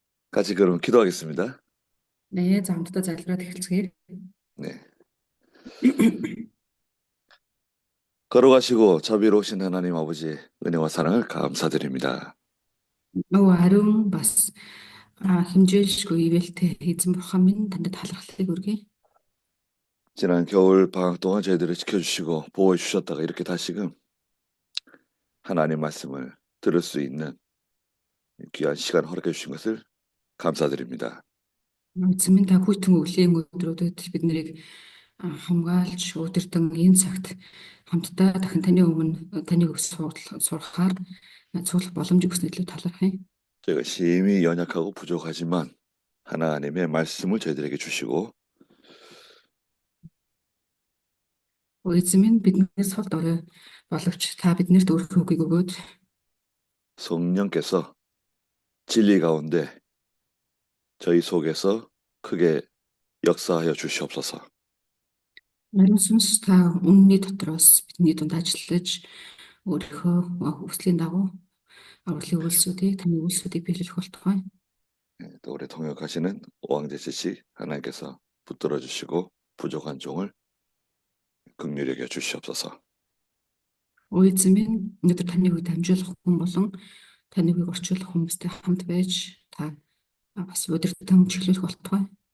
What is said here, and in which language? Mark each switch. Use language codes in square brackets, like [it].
[ko] 같이 그럼 기도하겠습니다. [mn] 네, за хамтдаа залбираад эхэлцгээе. [ko] 네. 걸어가시고 자비로우신 하나님 아버지 은혜와 사랑을 감사드립니다. [mn] Ариун бас хэмжээлшгүй ивэлтэй эзэн бурхан минь танд талархлыг өргөе. [ko] 지난 겨울 방학 동안 저희들을 지켜주시고 보호해 주셨다가 이렇게 다시금 하나님 말씀을 들을 수 있는 귀한 시간 허락해 주신 것을 감사드립니다. [mn] Эзэн минь та хүйтэн өглөөний өдрүүдэд бид нарыг хамгаалж удирдан энэ цагт хамтдаа дахин таны өмнө таныг сурахаар цуглах боломжийг өгснөд илүү талархъя. [ko] 저희가 심히 연약하고 부족하지만 하나님의 말씀을 저희들에게 주시고 [mn] Эзэн минь биднээс хол дорой боловч та биднэрт өөрийнхөө үгийг өгөөд [ko] 성령께서 진리 가운데 저희 속에서 크게 역사하여 주시옵소서. [mn] ариун сүнс та үнний дотроос бидний дунд ажиллаж өөрийнхөө хүслийн дагуу авралын үйлсүүдийг таны үйлсүүдийг биелүүлэх болтугай. [ko] 또 우리 통역하시는 오왕재치 씨 하나님께서 붙들어 주시고 부족한 종을 긍휼히 여겨 주시옵소서. [mn] Эзэн минь өнөөдөр таны үгийг дамжуулах хүн болон таны үгийг орчуулах хүмүүстэй хамт байж та бас удирдан чиглүүлэх болтугай.